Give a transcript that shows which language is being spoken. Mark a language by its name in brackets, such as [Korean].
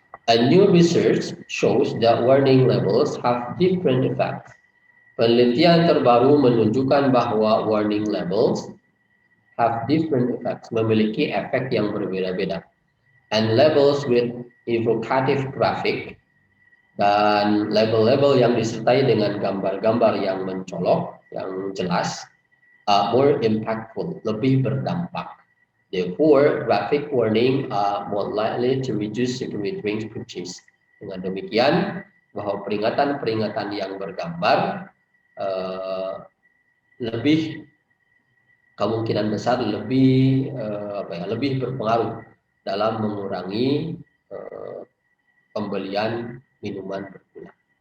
[English] A new research shows that warning labels have different effects. [Indonesian] Penelitian terbaru menunjukkan bahwa [English] warning labels have different effects, [Indonesian] memiliki efek yang berbeda-beda. [English] And labels with evocative graphic [Indonesian] dan label-label yang disertai dengan gambar-gambar yang mencolok, yang jelas, [English] more impactful, [Indonesian] lebih berdampak. [English] Therefore, graphic warning are more likely to reduce sugary drinks purchase. [Indonesian] Dengan demikian, bahwa peringatan-peringatan yang bergambar lebih kemungkinan besar lebih lebih berpengaruh dalam mengurangi pembelian minuman bergula.